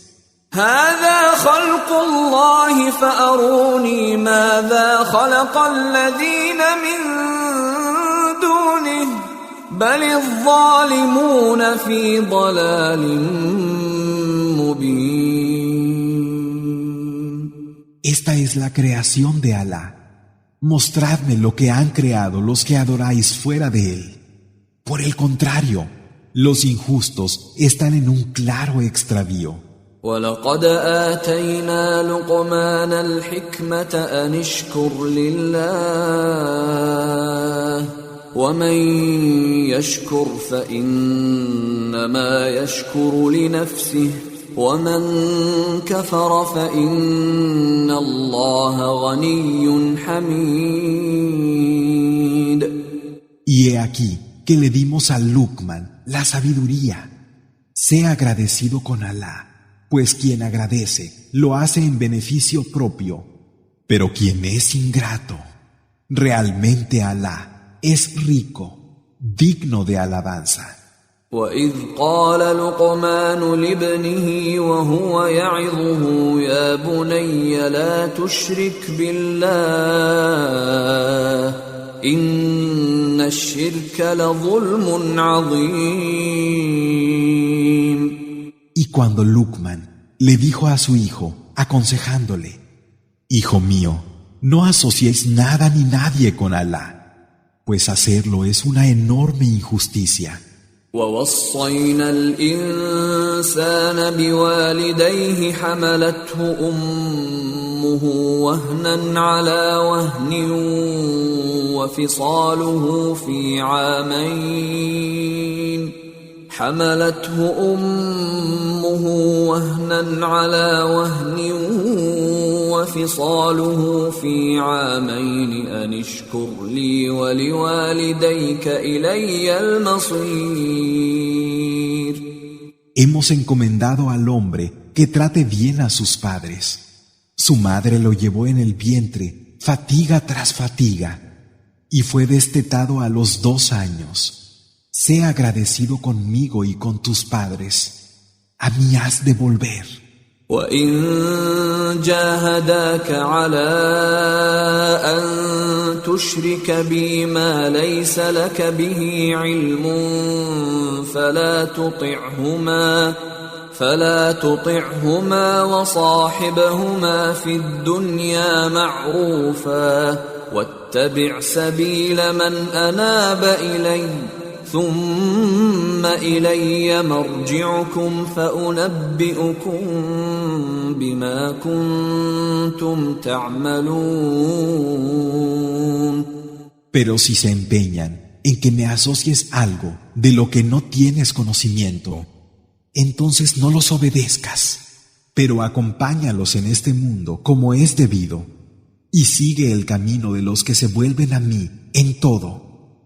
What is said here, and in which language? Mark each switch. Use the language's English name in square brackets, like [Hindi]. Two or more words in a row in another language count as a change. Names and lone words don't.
[Arabic] هذا خلق الله فأروني ماذا خلق الذين من دونه بل الظالمون في ضلال مبين. [Spanish] Esta es la creación de Alá. Mostradme lo que han creado los que adoráis fuera de él. Por el contrario, los injustos están en un claro extravío. [Arabic] ولقد آتينا لقمان الحكمة أن اشكر لله ومن يشكر فإنما إنما يشكر لنفسه ومن كفر فإن الله غني حميد. [Spanish] Y he aquí que le dimos a Luqman la sabiduría. Sea agradecido con Alá, pues quien agradece lo hace en beneficio propio. Pero quien es ingrato, realmente Alá es rico, digno de alabanza. [Arabic] وَإِذْ قَالَ لُقْمَانُ لِابْنِهِ وَهُوَ يَعِظُهُ يَا بُنَيَّ لَا تُشْرِكْ بِاللَّهِ إِنَّ الشِّرْكَ لَظُلْمٌ عَظِيمٌ. [Spanish] Y cuando Luqman le dijo a su hijo, aconsejándole: Hijo mío, no asociéis nada ni nadie con Alá, pues hacerlo es una enorme injusticia. [Arabic] وَوَصَّيْنَا الْإِنسَانَ بِوَالِدَيْهِ حَمَلَتْهُ أُمُّهُ وَهْنًا عَلَى وَهْنٍ وَفِصَالُهُ في عامين أن اشكر لي ولوالديك إلي المصير. [Spanish] Hemos encomendado al hombre que trate bien a sus padres. Su madre lo llevó en el vientre, fatiga tras fatiga, y fue destetado a los 2 años. Sea agradecido conmigo y con tus padres. A mí has de volver. [Arabic] وَإِن جَاهَدَاكَ عَلَىٰ أَن تُشْرِكَ بِي مَا لَيْسَ لَكَ بِهِ عِلْمٌ فَلَا تُطِعْهُمَا وَصَاحِبْهُمَا فِي الدُّنْيَا مَعْرُوفًا وَاتَّبِعْ سَبِيلَ مَنْ أَنَابَ إِلَيَّ ثُمَّ إِلَيَّ مَرْجِعُكُمْ فَأُنَبِّئُكُم بِمَا كُنتُمْ تَعْمَلُونَ. [Spanish] Pero si se empeñan en que me asocies algo de lo que no tienes conocimiento, entonces no los obedezcas, pero acompáñalos en este mundo como es debido, y sigue el camino de los que se vuelven a mí en todo.